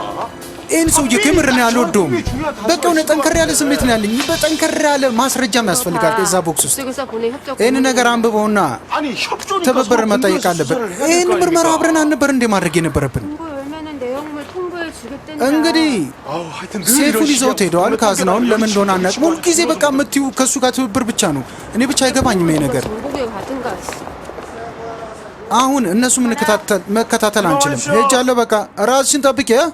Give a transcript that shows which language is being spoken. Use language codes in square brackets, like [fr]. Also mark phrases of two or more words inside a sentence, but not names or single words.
[am] ይህን ሰውዬ ከምር ነው ያልወደውም። በቃ የሆነ ጠንከር ያለ ስሜት ነው ያለኝ። በጠንከር ያለ ማስረጃም ያስፈልጋል እዛ ቦክስ ውስጥ። [ko] 쪽에서 보낸 협조. [am] ይህን ነገር አንብበውና [ko] 아니 협조니까 [am] ትብብር መጠየቅ አለብን። ይህን ምርመራ አብረን አልነበር እንዴ 마ድረግ የነበረብን? [ko] 금고 열면은 내용물 통보해 주겠다니까. [am] እንግዲህ [ko] 아우 하여튼 늘 [am] ሴፉን [ko] 이런 [am] ይዘውት ሄደዋል። ካዝናውን ለምን እንደሆነ አናውቅም። ሁልጊዜ በቃ የምትይው ከእሱ ጋር ትብብር ብቻ ነው። እኔ ብቻ አይገባኝም ይሄ ነገር። [ko] 정보계 가든가. [am] አሁን እነሱ መከታተል አንችልም። ሄጃለሁ። በቃ ራስሽን ጠብቂ።